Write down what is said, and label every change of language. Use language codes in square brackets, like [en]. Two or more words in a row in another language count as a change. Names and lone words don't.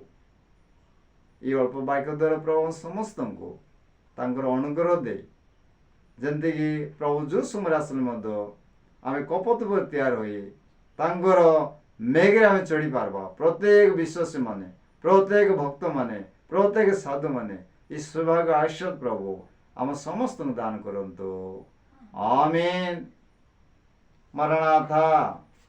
[or] ଏଇ ଅଳ୍ପ ବାକ୍ୟ ଦ୍ୱାରା ପ୍ରଭୁ ସମସ୍ତଙ୍କୁ ତାଙ୍କର ଅନୁଗ୍ରହ ଦେଇ, ଯେମିତିକି ପ୍ରଭୁ ଯେଉଁ ସମୟରେ ଆସିଲେ ମଧ୍ୟ ଆମେ କପୋତ ଉପରେ ତିଆରି ହୋଇ ତାଙ୍କର ମେଘରେ ଆମେ ଚଢ଼ି ପାରବା। ପ୍ରତ୍ୟେକ ବିଶ୍ୱାସୀ ମାନେ, ପ୍ରତ୍ୟେକ ଭକ୍ତମାନେ, ପ୍ରତ୍ୟେକ ସାଧୁମାନେ [bn] এই সৌভাগ্য আশীর্বাদ প্রভু [or] ଆମ ସମସ୍ତଙ୍କୁ ଦାନ କରନ୍ତୁ। ଆମେନ୍। ମରଣାଥା।